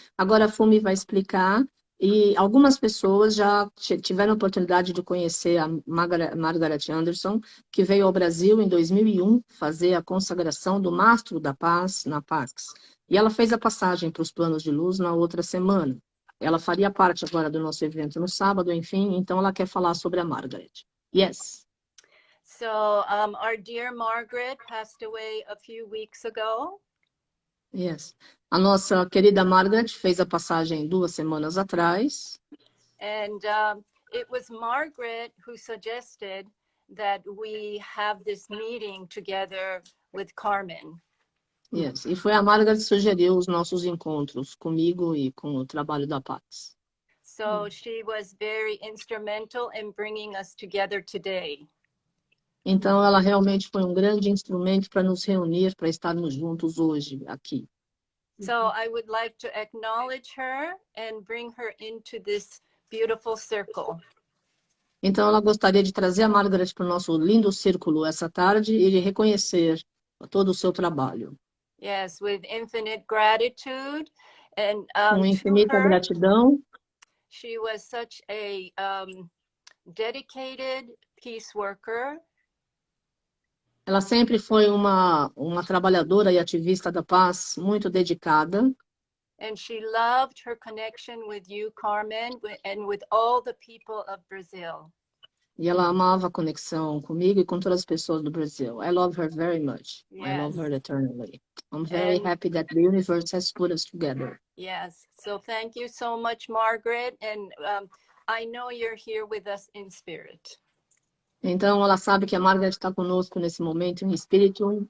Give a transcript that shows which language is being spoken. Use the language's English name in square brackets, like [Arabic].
[Portuguese] Agora a Fumi vai explicar, e algumas pessoas já tiveram a oportunidade de conhecer a Margaret Anderson, que veio ao Brasil em 2001 fazer a consagração do Mastro da Paz na Pax. E ela fez a passagem para os planos de luz na outra semana. Ela faria parte agora do nosso evento no sábado, enfim, então ela quer falar sobre a Margaret. [English] Yes. So, our dear Margaret passed away a few weeks ago. Yes. [Portuguese] A nossa querida Margaret fez a passagem 2 semanas atrás. [English] And it was Margaret who suggested that we have this meeting together with Carmen. Yes. [Portuguese] E foi a Margaret que sugeriu os nossos encontros comigo e com o trabalho da Pax. [English] So she was very instrumental in bringing us together today. [Portuguese] Então ela realmente foi um grande instrumento para nos reunir, para estarmos juntos hoje aqui. [English] So I would like to acknowledge her and bring her into this beautiful circle. [Portuguese] Então ela gostaria de trazer a Margaret para o nosso lindo círculo essa tarde e de reconhecer todo o seu trabalho. [English] Yes, with infinite gratitude. And [Portuguese] Com [English] to [Portuguese] infinita [English] her, [Portuguese] gratidão. [English] she was such a dedicated peace worker. [Portuguese] Ela sempre foi uma trabalhadora e ativista da paz muito dedicada. [English] And she loved her connection with you, Carmen, and with all the people of Brazil. [Portuguese] E ela amava a conexão comigo e com todas as pessoas do Brasil. [English] I love her very much. Yes. I love her eternally. I'm very happy that the universe has put us together. Yes. So thank you so much, Margaret. And I know you're here with us in spirit. [Portuguese] Então, ela sabe que a Margaret está conosco nesse momento em espírito.